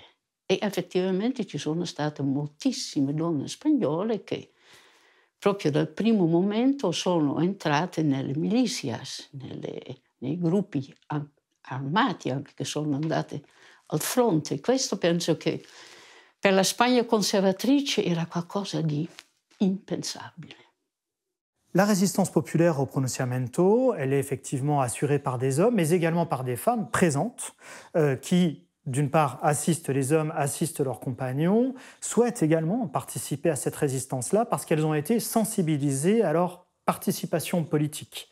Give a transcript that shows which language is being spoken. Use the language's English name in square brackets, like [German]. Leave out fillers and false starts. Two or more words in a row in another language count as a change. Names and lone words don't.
[Italian] E effettivamente ci sono state moltissime donne spagnole che proprio dal primo momento sono entrate nelle milicias, nei gruppi armati anche che sono andate al fronte. Questo penso che per la Spagna conservatrice era qualcosa di impensabile. [French] La résistance populaire au pronunciamento, elle est effectivement assurée par des hommes, mais également par des femmes présentes qui, d'une part, assistent les hommes, assistent leurs compagnons, souhaitent également participer à cette résistance-là parce qu'elles ont été sensibilisées à leur participation politique.